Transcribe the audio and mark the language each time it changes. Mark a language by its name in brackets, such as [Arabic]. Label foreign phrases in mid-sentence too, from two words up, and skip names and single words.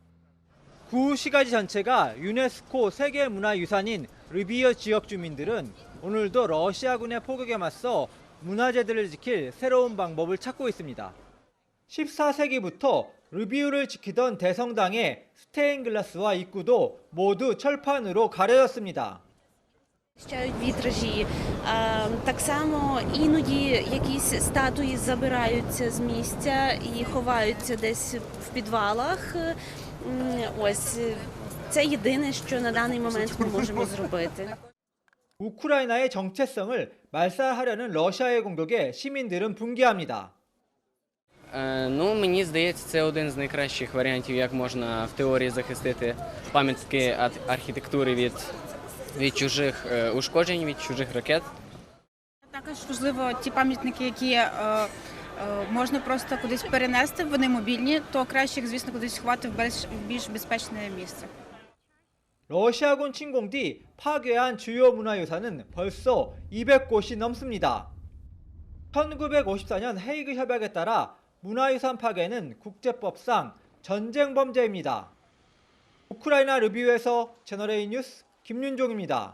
[Korean] 구 시가지 전체가 유네스코 세계문화유산인 르비우 지역 주민들은 오늘도 러시아군의 포격에 맞서 문화재들을 지킬 새로운 방법을 찾고 있습니다. 14세기부터 르비우를 지키던 대성당의 스테인글라스와 입구도 모두 철판으로 가려졌습니다. [Ukrainian] Вітражі. Так само іноді якісь статуї забираються з місця і ховаються десь в підвалах. Ось це єдине, що на даний момент ми можемо зробити. [Korean] 우크라이나의 정체성을 말살하려는 러시아의 공격에 시민들은 분개합니다. [Ukrainian] Ну, мені здається, це один з найкращих варіантів, як можна в теорії захистити пам'ятки архітектури від чужих ушкоджень, від чужих ракет. Також важливо ті пам'ятники, які можна просто кудись перенести, вони мобільні, то краще їх, звісно, кудись ховати в більш безпечне місце. [Korean] 러시아군 침공 뒤 파괴한 주요 문화유산은 벌써 200곳이 넘습니다. 1954년 헤이그 협약에 따라 문화유산 파괴는 국제법상 전쟁 범죄입니다. 우크라이나 르비우에서 채널A 뉴스 김윤종입니다.